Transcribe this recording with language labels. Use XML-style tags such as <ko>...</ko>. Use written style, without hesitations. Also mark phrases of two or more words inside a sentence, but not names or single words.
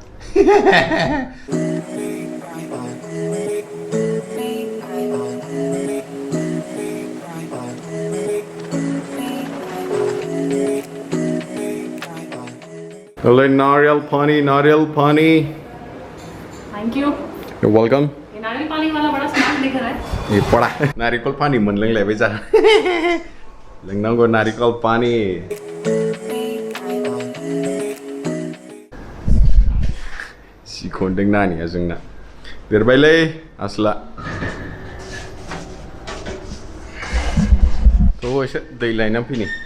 <hi>नारियल पानी</hi> <en>thank you You're welcome.</en> <hi>ये नारियल पानी वाला बड़ा स्मार्ट दिख रहा है</hi> <brx>ये पड़ा</brx> <hi>नारियल पानी</hi> <brx>मोनलोंलायबाय जा लोंनांगौ</brx> <hi>नारियल पानी</hi> <brx>सिखोनदों नानिया जोंना देरबायलै आसला थ' एसे दै लायनानै फैनि</brx>